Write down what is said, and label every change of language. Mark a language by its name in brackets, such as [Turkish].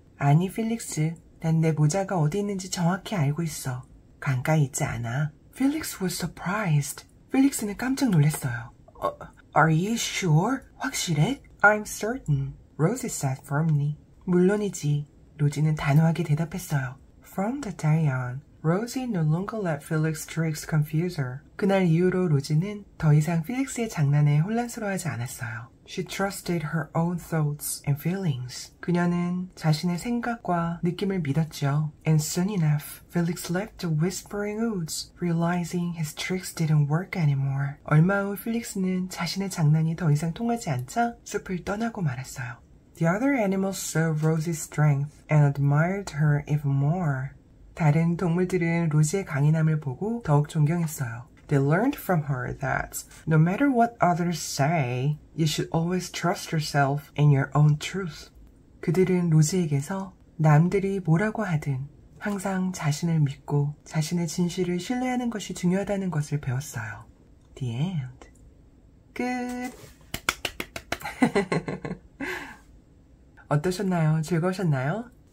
[Korean] 아니, 필릭스, 난 내 모자가 어디 있는지 정확히 알고 있어. 강가에 있지 않아. [English] Felix was surprised. [Korean] 필릭스는 깜짝 놀랐어요. [English] Are you sure? [Korean] 확실해? [English] I'm certain. Rosie said firmly. [Korean] 물론이지. 로지는 단호하게 대답했어요. [English] From the day on, Rosie no longer let Felix's tricks confuse her. [Korean] 그날 이후로 로지는 더 이상 필릭스의 장난에 혼란스러워하지 않았어요. [English] She trusted her own thoughts and feelings. [Korean] 그녀는 자신의 생각과 느낌을 믿었죠. [English] And soon enough, Felix left the Whispering Woods, realizing his tricks didn't work anymore. [Korean] 얼마 후 필릭스는 자신의 장난이 더 이상 통하지 않자 숲을 떠나고 말았어요. [English] The other animals saw Rosie's strength and admired her even more. [Korean] 다른 동물들은 로지의 강인함을 보고 더욱 존경했어요. [English] They learned from her that no matter what others say, you should always trust yourself and your own truth. [Korean] 그들은 로지에게서 남들이 뭐라고 하든 항상 자신을 믿고 자신의 진실을 신뢰하는 것이 중요하다는 것을 배웠어요. [English] The end. [Korean] 끝. 어떠셨나요? 즐거우셨나요?